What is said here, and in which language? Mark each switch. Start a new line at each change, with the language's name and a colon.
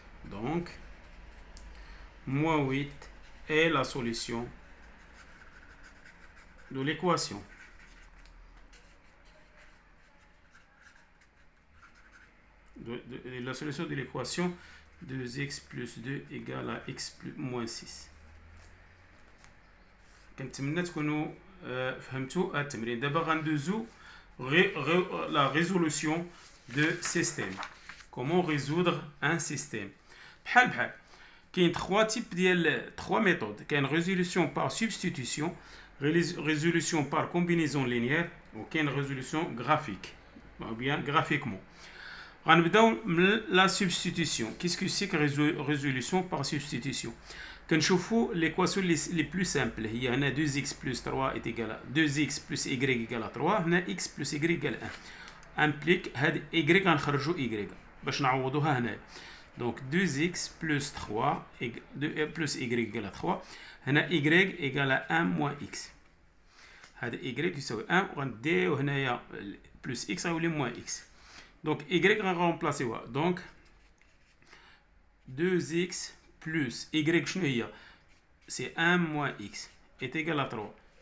French: Donc, moins 8 est la solution de l'équation. La solution de l'équation 2x plus 2 égale à x plus moins 6.
Arabic: كنتمنى تكونوا فهمتوا التمرين. دابا غندوزو
French: la résolution de système. Comment résoudre un système.
Arabic: بحال كاين 3 types ديال 3 méthodes. كاين
French: résolution par substitution, résolution par combinaison linéaire ou كاين résolution graphique ou bien graphiquement.
Arabic: غنبداو من
French: la substitution. Qu'est-ce que c'est que résolution par substitution?
Arabic: كنشوفوا
French: l'équation les plus simples.
Arabic: هي هنا
French: 2x plus 3 est égal à 2x plus y égale à 3.
Arabic: هنا
French: x plus y égale à 1.
Arabic: implique هاد y غنخرجوا y باش نعوضوها هنا.
French: donc 2x plus 3 plus y égale à 3.
Arabic: هنا
French: y égale à 1 moins x.
Arabic: هذا
French: y
Arabic: يساوي 1 وغنديو هنايا
French: plus x
Arabic: غيولي
French: moins x. donc y
Arabic: غنرمبلاسيوها.
French: donc 2x plus y
Arabic: شنو هي؟
French: c'est 1 moins x est égal à 3.